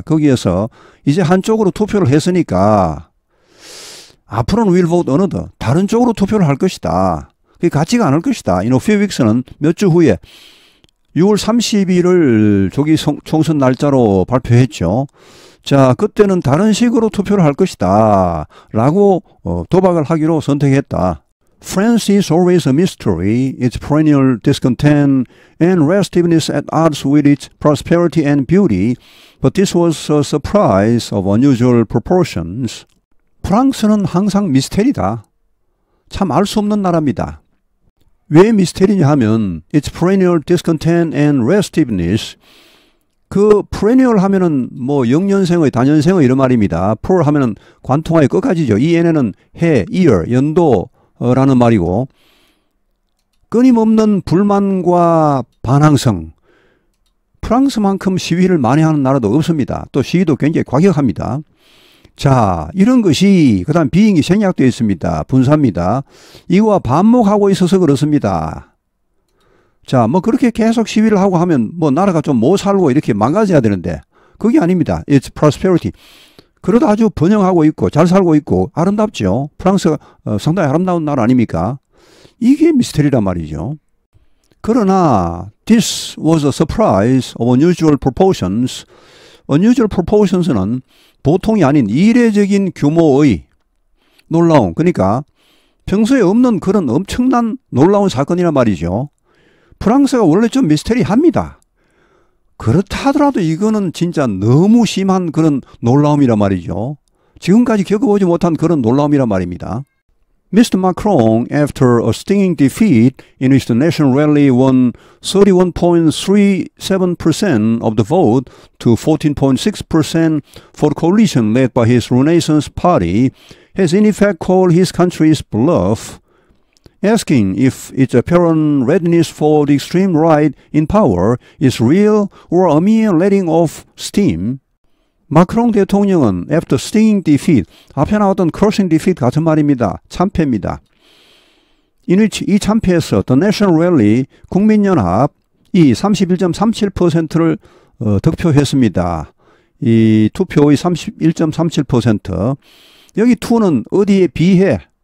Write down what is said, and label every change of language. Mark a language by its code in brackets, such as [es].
[ko] 거기에서 이제 한쪽으로 투표를 했으니까 앞으로는 [en] will vote another, [ko] 다른 쪽으로 투표를 할 것이다. 그게 같지가 않을 것이다. [en] In a few weeks [ko] 는 몇 주 후에 6월 30일을 조기 총선 날짜로 발표했죠. 자, 그때는 다른 식으로 투표를 할 것이다. 라고 도박을 하기로 선택했다. [en] France is always a mystery, its perennial discontent and restiveness at odds with its prosperity and beauty, but this was a surprise of unusual proportions. [ko] 프랑스는 항상 미스테리다. 참 알 수 없는 나라입니다. 왜 미스테리냐 하면 [en] its perennial discontent and restiveness, [ko] 그 perennial 하면은 뭐 영년생의 단연생의 이런 말입니다. per 하면은 관통하여 끝까지죠. 이 n에는 해, year, 연도라는 말이고 끊임없는 불만과 반항성, 프랑스만큼 시위를 많이 하는 나라도 없습니다. 또 시위도 굉장히 과격합니다. 자, 이런 것이 그 다음 비행이 생략되어 있습니다. 분사입니다. 이거와 반목하고 있어서 그렇습니다. 자, 뭐 그렇게 계속 시위를 하고 하면 뭐 나라가 좀 못 살고 이렇게 망가져야 되는데 그게 아닙니다. [en] It's prosperity. [ko] 그래도 아주 번영하고 있고 잘 살고 있고 아름답죠. 프랑스가 상당히 아름다운 나라 아닙니까? 이게 미스터리란 말이죠. 그러나 [en] this was a surprise of unusual proportions. [ko] unusual proportions는 보통이 아닌 이례적인 규모의 놀라운, 그러니까 평소에 없는 그런 엄청난 놀라운 사건이란 말이죠. 프랑스가 원래 좀 미스테리합니다. 그렇다 하더라도 이거는 진짜 너무 심한 그런 놀라움이란 말이죠. 지금까지 겪어보지 못한 그런 놀라움이란 말입니다. [en] Mr. Macron, after a stinging defeat in which the national rally won 31.37% of the vote to 14.6% for the coalition led by his Renaissance Party, has in effect called his country's bluff, asking if its apparent readiness for the extreme right in power is real or a mere letting off steam. [ko] 마크롱 대통령은 [en] after stinging defeat, [ko] 앞에 나왔던 crushing defeat 같은 말입니다. 참패입니다. 이 참패에서 The National Rally, 국민연합이 31.37%를 득표했습니다. 이 투표의 31.37%. 여기 2는 어디에 비해?